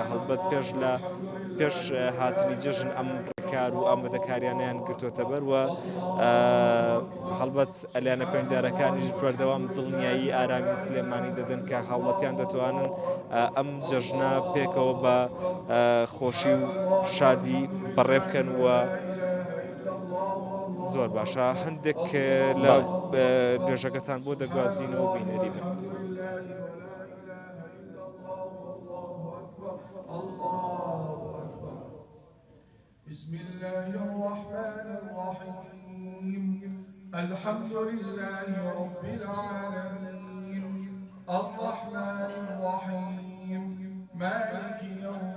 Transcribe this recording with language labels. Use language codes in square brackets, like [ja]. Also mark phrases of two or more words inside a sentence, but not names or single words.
[ckb] هەڵبەت پێش هاتنی جەژن ئەم ڕێکار و ئامادەکاریانیان گرتوتە بەر و هەڵبەت ئەلیانە پەیماندارەکانیش بەردەوام دڵنیایی ئارامی سلێمانی دەدەن کە هاوڵاتیان دەتوانن ئەم جەژنە پێکەوە بە خۆشی و شادی بەڕێ بکەن و زۆر باشە هەندێک لە نوێژەکەتان بۆ دەگوازینەوە بینەری بن. [ar] بسم الله الرحمن الرحيم الحمد لله رب العالمين الرحمن الرحيم مالك يوم